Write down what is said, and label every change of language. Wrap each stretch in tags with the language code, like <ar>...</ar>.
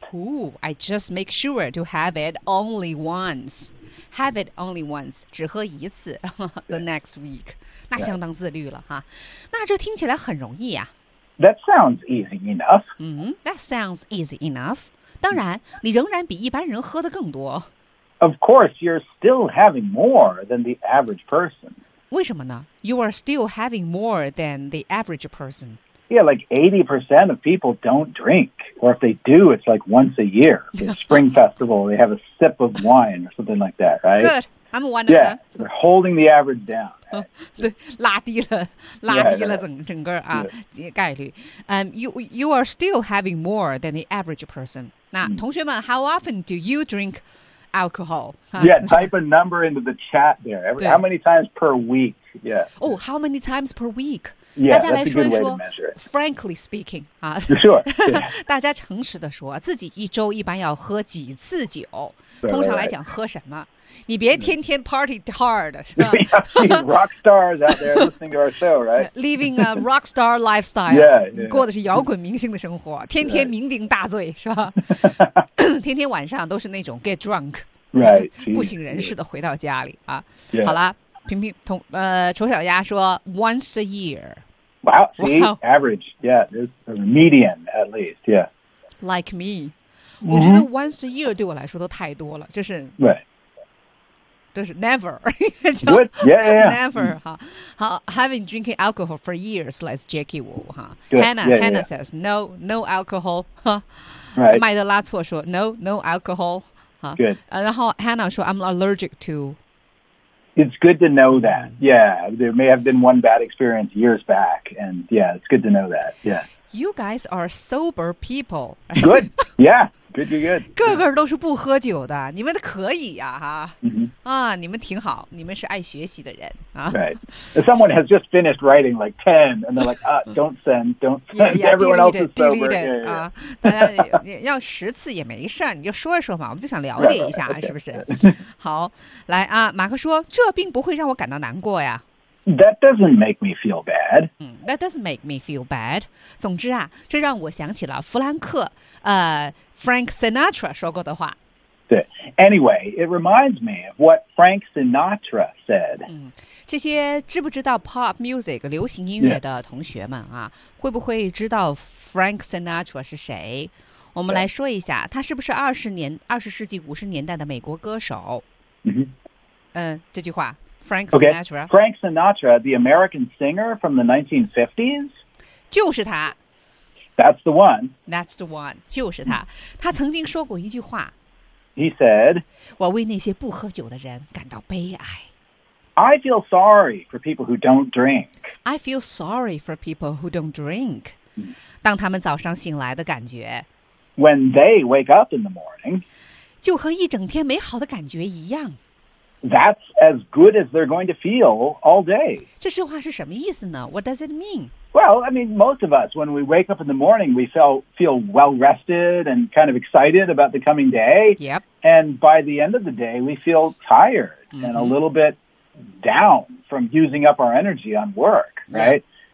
<en>Ooh, I just make sure to have it only once. Have it only once,</en> <zh>只喝一次</zh> <en>the next week.</en> <zh>那相当自律了哈。那这听起来很容易啊。</zh> <en>That sounds easy enough. That sounds easy enough.</en> <zh>当然，你仍然比一般人喝得更多。</zh> <en>Of course, you're still having more than the average person.</en> <zh>为什么呢</zh> <en>？You are still having more than the average person. Yeah, like 80% of people don't drink, or if they do, it's like once a year. The Spring Festival, they have a sip of wine or something like that, right? Good, I'm one of them. Yeah, they're holding the average down.</en> <zh>对，拉低了，拉低了整个啊概率。</zh> <en>You are still having more than the average person.</en> <zh>那同学们</zh> <en>，How often do you drink alcohol? Yeah, type a number into the chat there. How many times per week? Yeah. Oh, how many times per week? Yeah,</en> <zh>大家来说一说。</zh> <en>Frankly speaking, Sure.</en> <zh>大家诚实的说，自己一周一般要喝几次酒？通常来讲，喝什么？你别天天</zh> <en>party hard, rock stars out there listening to our show, right? Living a rock star lifestyle. Yeah, yeah, yeah.</en> <zh>过的是摇滚明星的生活，天天酩酊大醉，是吧？天天晚上都是那种</zh> <en>get drunk, right?</en> <zh>不省人事的回到家里啊。</zh> <en>Yeah.</en> <zh>好了，平平同丑小鸭说</zh> <en>once a year. Wow, see, average, yeah, median at least, yeah. Like me,</en> <zh>我觉得</zh> <en>once a year</en> <zh>对我来说都太多了，就是</zh> <en>right.</en> <zh>就是</zh> <en>never, What? Yeah, yeah, yeah. never, having drinking alcohol for years, like Jackie Wu, Hannah says, no alcohol, right.</en> <zh>麦德拉措说</zh> <en>no alcohol, good.</en> <zh>然后 Hannah 说</zh> <en>I'm allergic to. It's good to know that, yeah, there may have been one bad experience years back, and yeah, it's good to know that, yeah. You guys are sober people. Good, yeah. Good.</en> <zh>个个都是不喝酒的，你们可以呀、 mm-hmm. 你们挺好，你们是爱学习的人、</zh> <en>Right. Someone has just finished writing like 10 and they're like, don't send. Everyone else is sober. Delete it.</en> <zh>大家要十次也没事，你就说一说嘛，我们就想了解一下，</zh> <en>right, okay.</en> <zh>是不是？好，来啊，马克说，这并不会让我感到难过呀。</zh> <en>That doesn't make me feel bad. That doesn't make me feel bad.</en> <zh>总之啊，这让我想起了弗兰克，Frank Sinatra 说过的话。对</zh> <en>Anyway, it reminds me of what Frank Sinatra said.</en> <zh>这些知不知道</zh> <en>pop music,</en> <zh>流行音乐的同学们啊，会不会知道 Frank Sinatra 是谁？我们来说一下，他是不是20世纪50年代的美国歌手？这句话 ,Frank Sinatra。</zh> <en>Frank Sinatra, the American singer from the 1950s?</en> <zh>就是他。</zh> <en>That's the one. That's the one,</en> <zh>就是他。他曾经说过一句话。</zh> <en>He said,</en> <zh>我为那些不喝酒的人感到悲哀。</zh> <en>I feel sorry for people who don't drink. I feel sorry for people who don't drink.</en> <zh>当他们早上醒来的感觉。</zh> <en>When they wake up in the morning.</en> <zh>就和一整天美好的感觉一样。</zh> <en>That's as good as they're going to feel all day.</en> <zh>这句话是什么意思呢?</zh> <en>What does it mean? Well, I mean, most of us, when we wake up in the morning, we feel well-rested and kind of excited about the coming day. Yep. And by the end of the day, we feel tired and a little bit down from using up our energy on work, right? Yep.</en>